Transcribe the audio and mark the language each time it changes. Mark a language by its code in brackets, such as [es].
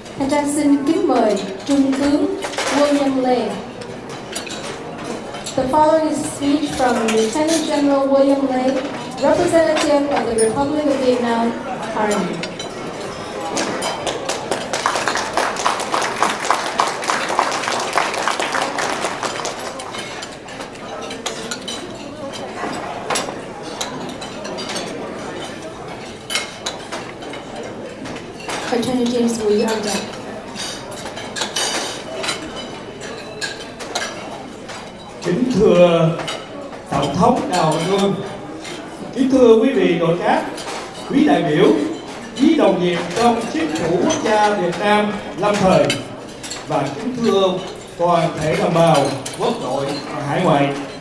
[vi] Trang xin kính mời Trung tướng William Lê. [en] The following is a speech from Lieutenant General William Lê, representative of the Republic of Vietnam, Army. Lieutenant James VIểt T. [vi] Kính thưa Tổng thống Đào Minh Quân, kính thưa quý vị nội các, quý đại biểu, quý đồng nghiệp trong chính phủ quốc gia Việt Nam lâm thời và kính thưa toàn thể đồng bào quốc nội và hải ngoại.